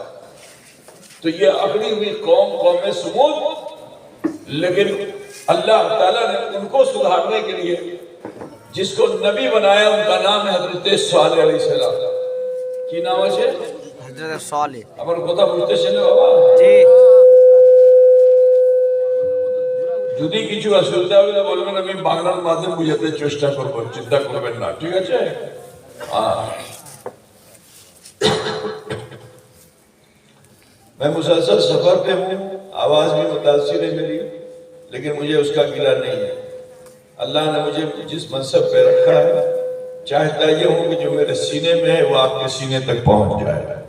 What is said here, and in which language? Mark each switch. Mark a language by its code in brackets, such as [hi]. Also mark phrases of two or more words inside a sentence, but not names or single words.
[ur] تو یہ اکڑی ہوئی قوم سمود، لیکن اللہ تعالیٰ نے ان کو سدھارنے کے لیے جس کو نبی بنایا ان کا نام ہے حضرت صالح علیہ السلام۔ کی نام ہے؟ حضرت صالح۔ [bn] আমার কথা বুঝতেছেন বাবা? জি। যদি কিছু অসুবিধা হলে বলবেন, আমি বাংলার মাধ্যমে বোঝাতে চেষ্টা করব, চিন্তা করবেন না, ঠিক আছে? [ur] میں مسلسل سفر پہ ہوں، آواز بھی متاثر ہے میری، لیکن مجھے اس کا گلہ نہیں ہے۔ اللہ نے مجھے جس منصب پہ رکھا ہے، چاہتا یہ ہوں کہ جو میرے سینے میں ہے وہ آپ کے سینے تک پہنچ جائے۔